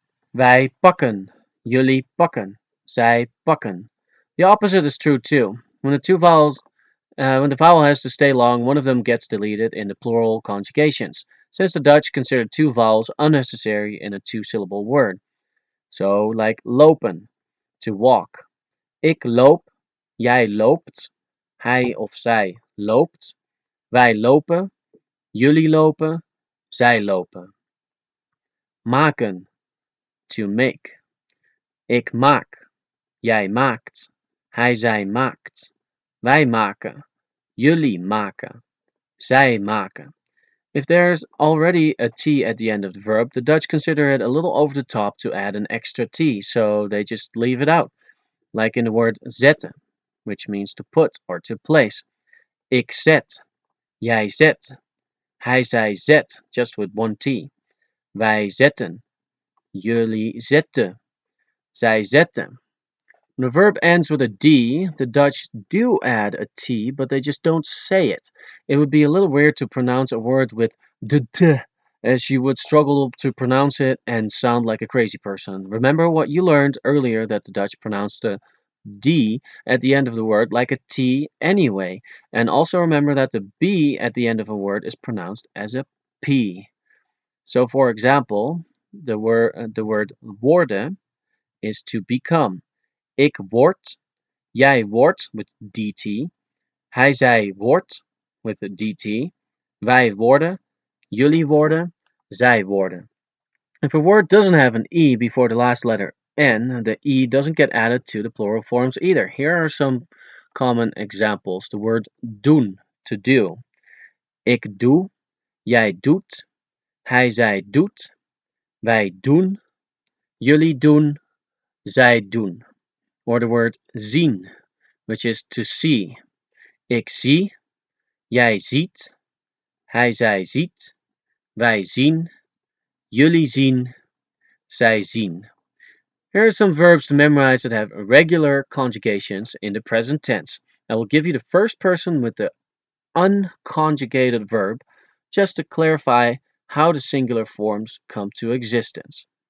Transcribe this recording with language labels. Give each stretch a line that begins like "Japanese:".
Dutch: Wij pakken. Jullie pakken. Zij pakken.
English: The opposite is true too. When the vowel has to stay long, one of them gets deleted in the plural conjugations, since the Dutch considered two vowels unnecessary in a two-syllable word. So, like lopen, to walk.
Dutch: Ik loop, jij loopt, hij of zij loopt, wij lopen, jullie lopen, zij lopen. Maken,
English: to make.
Dutch: Ik maak, jij maakt, hij zij maakt, wij maken, jullie maken, zij maken.
English: If there's already a T at the end of the verb, the Dutch consider it a little over the top to add an extra T, so they just leave it out, like in the word zetten, which means to put or to place.
Dutch: Ik zet, jij zet, hij zij zet,
English: just with one T.
Dutch: Wij zetten, jullie zetten, zij zetten.
English: When a verb ends with a D, the Dutch do add a T, but they just don't say it. It would be a little weird to pronounce a word with the T, as you would struggle to pronounce it and sound like a crazy person. Remember what you learned earlier, that the Dutch pronounced the D at the end of the word like a T anyway. And also remember that the B at the end of a word is pronounced as a P. So for example, the word worden is to become.
Dutch: Ik word, jij wordt
English: with dt,
Dutch: hij zij wordt
English: with a dt,
Dutch: wij worden, jullie worden, zij worden.
English: If a word doesn't have an E before the last letter N, the E doesn't get added to the plural forms either. Here are some common examples. The word doen, to do.
Dutch: Ik doe, jij doet, hij zij doet, wij doen, jullie doen, zij doen.
English: Or the word zien, which is to see.
Dutch: Ik zie, jij ziet, hij zij ziet, wij zien, jullie zien, zij zien.
English: Here are some verbs to memorize that have irregular conjugations in the present tense. I will give you the first person with the unconjugated verb, just to clarify how the singular forms come to existence.